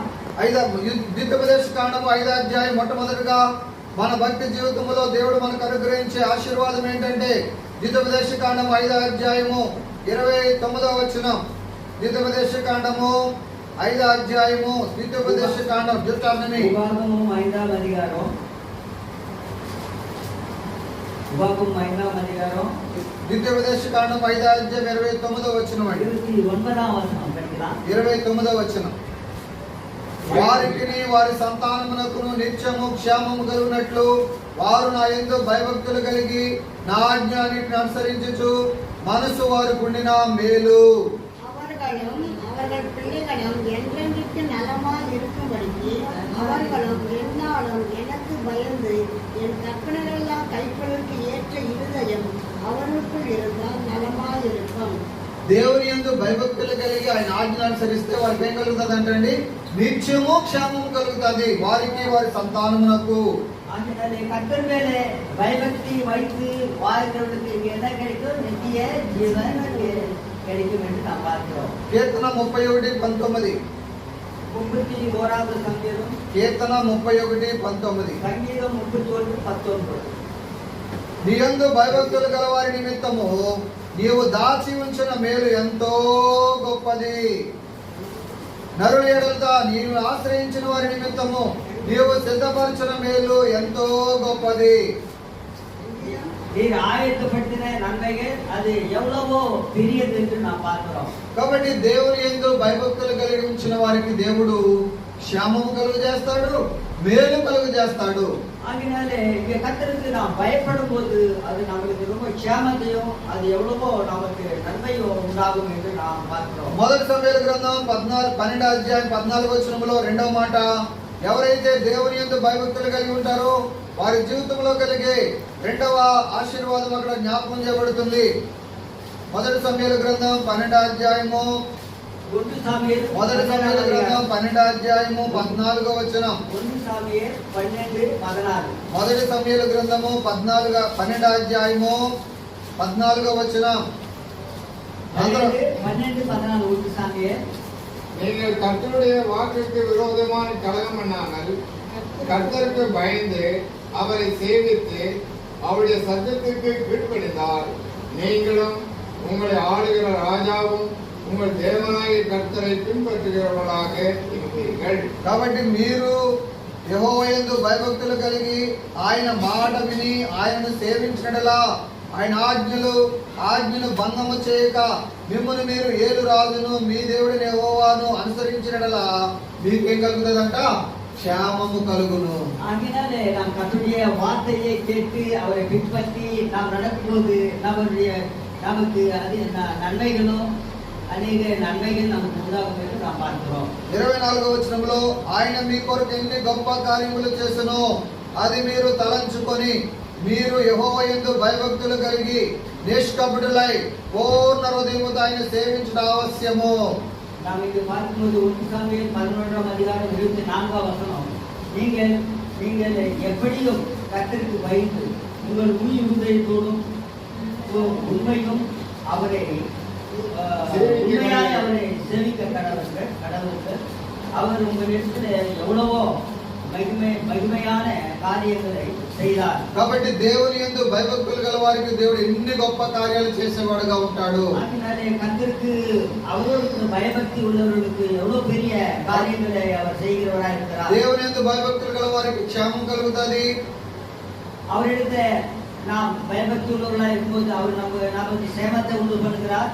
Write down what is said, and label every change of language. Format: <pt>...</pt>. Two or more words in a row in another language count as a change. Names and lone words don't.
<te>ద్వితీయోపదేశ కాండము 5వ అధ్యాయం మొట్టమొదటిగా మన భక్తి జీవితంలో దేవుడు మనకు అనుగ్రహించే ఆశీర్వాదం ఏంటంటే ద్వితీయోపదేశ కాండము 5వ అధ్యాయము 29వ వచనం. ద్వితీయోపదేశ కాండము 5వ అధ్యాయము ద్వితీయోపదేశ కాండం దుర్టాన్ని</te> <ta>உபாகமம் 5ஆம் அதிகாரம்</ta> <te>ద్వితీయోపదేశ కాండం 5వ అధ్యాయం 29వ వచనం అండి.</te> <ta>29ஆம் வசனம் படிக்கலாம்.</ta> <te>29వ వచనం. వారికి వారి సంతానమునకును నిత్యము క్షేమము కలుగునట్లు వారు నా యందు భయభక్తులు కలిగి నా ఆజ్ఞాన్ని అనుసరించుచు మనసు వారు గుండిన మేలు.</te> <ta>அவர்கள் பிள்ளைகளும் என்றென்றைக்கு நலமாய் இருக்கும்படிக்கு அவர்களும் எந்நாளும் எனக்கு பயந்து என் கற்பனைகளெல்லாம் கைப்பொழுக்கு ஏற்ற இருதயம் அவர்களுக்குள் இருந்தால் நலமாய் இருக்கும்.</ta> <te>దేవుని యందు భయభక్తులు కలిగి ఆయన ఆజ్ఞ అనుసరిస్తే వారికి ఏం కలుగుతుంది అంటే నిత్యము క్షేమము కలుగుతుంది వారికి వారి సంతానమునకు.</te> <ta>ஆகினாலே கர்த்தர் மேலே பயபக்தி வைத்து வாழ்கிறவர்களுக்கு என்ன கிடைக்கும்? நித்திய ஜீவன் கிடைக்கும் என்று நாம் பார்க்கிறோம்.</ta> <te>కీర్తన 31:19.</te> <ta>31வது சங்கீதம்.</ta> <te>కీర్తన 31:19.</te> <ta>சங்கீதம் 31:19.</ta> <te>నీ యందు భయభక్తులు గల వారి నిమిత్తము నీవు దాచి ఉంచిన మేలు ఎంతో గొప్పది. నరుల ఎడలతో నీవు ఆశ్రయించిన వారి నిమిత్తము నీవు సిద్ధపరిచిన మేలు ఎంతో గొప్పది.</te> <ta>நீர் ஆயத்தப்படுத்தின நன்மைகள் அது எவ்வளவோ பெரியது என்று நாம் பார்க்கிறோம்.</ta> <te>కాబట్టి దేవుని యందు భయభక్తులు కలిగి ఉంచిన వారికి దేవుడు క్షేమము కలుగు చేస్తాడు, మేలు కలుగు చేస్తాడు.</te> <ta>ஆகினாலே இங்க கர்த்தருக்கு நாம் பயப்படும் போது அது நமக்கு ரொம்ப క్షేమத்தையும் அது எவ்வளவோ நமக்கு நன்மையும் உண்டாகும் என்று நாம் பார்க்கிறோம்.</ta> <te>మొదటి సమూయేలు గ్రంథం 12వ అధ్యాయం 14వ వచనంలో రెండవ మాట, ఎవరైతే దేవుని యందు భయభక్తులు కలిగి ఉంటారో వారి జీవితంలో కలిగే రెండవ ఆశీర్వాదం అక్కడ జ్ఞాపకం చేయబడుతుంది. మొదటి సమూయేలు గ్రంథం 12వ అధ్యాయము</te> <ta>ஒன்று சாமுவேல்</ta> <te>మొదటి సమూయేలు గ్రంథం 12వ అధ్యాయము 14వ వచనం.</te> <ta>ஒன்று சாமுவேல் 12:16.</ta> <te>మొదటి సమూయేలు గ్రంథము 12వ అధ్యాయము 14వ వచనం.</te> <ta>12:14 ஒன்று சாமுவேல். நீங்கள் கர்த்தருடைய வாக்குக்கு விரோதமான கலகம் பண்ணாமல் கர்த்தருக்கு பயந்து அவரை சேவித்து அவருடைய சத்தத்திற்கு கீழ்ப்படிந்தால் நீங்களும் உங்களை ஆளுகிற ராஜாவும் உங்கள் தேவனாகிய கர்த்தரை பின்பற்றுகிறவர்களாக இருப்பீர்கள்.</ta> <te>కాబట్టి మీరు యెహోవాయందు భయభక్తులు కలిగి ఆయన మాట విని ఆయనను సేవించడలా ఆయన ఆజ్ఞను భంగము చేయక మిమ్మల్ని మీరు ఏలు రాజును మీ దేవుడిని యెహోవాను అనుసరించినడలా మీకేం కలుగుతుందంట? క్షేమము కలుగును.</te> <ta>ஆகினாலே நாம் கர்த்தருடைய வார்த்தையை கேட்டு அவரை பின்பற்றி நாம் நடக்கும்போது நமக்கு அது நன்மைகளும் அநேக நன்மைகள் நமக்கு உண்டாகும் என்று நாம் பார்க்கிறோம்.</ta> <te>24వ వచనంలో ఆయన మీ కొరకు ఎన్ని గొప్ప కార్యములు చేసెనో అది మీరు తలంచుకొని మీరు యెహోవాయందు భయభక్తులు కలిగి నిష్కపటులై పూర్ణ హృదయముతో ఆయన సేవించడం అవశ్యము.</te> <ta>நாம் இங்கு பார்க்கும்போது 1 சாமுவேல் 11ஆம் அதிகாரம் 24ஆம் வசனம், நீங்கள் எப்படியும் கர்த்தருக்கு பயந்து உங்கள் முழு இருதயத்தோடும் உண்மையும் அவரை உண்மையாய் அவரை சேவிக்க கடவுள்கள் அவர் உங்களிடத்தில் எவ்வளவோ மகிமையான காரியங்களை செய்தார்.</ta> <te>కాబట్టి దేవుని యందు భయభక్తులు గల వారికి దేవుడు ఎన్ని గొప్ప కార్యాలు చేసేవాడుగా ఉంటాడు.</te> <ta>அதனாலே கர்த்தருக்கு அவர்களுக்கு பயபக்தி உள்ளவர்களுக்கு எவ்வளவு பெரிய காரியங்களை அவர் செய்கிறவராக இருக்கிறார்.</ta> <te>దేవుని యందు భయభక్తులు గల వారికి క్షేమం కలుగుతుంది.</te> <ta>அவரிடத்தை நாம் பயபக்தி உள்ளவர்களாக இருக்கும்போது அவர் நமக்கு சேமத்தை உண்டு பண்ணுகிறார்.</ta>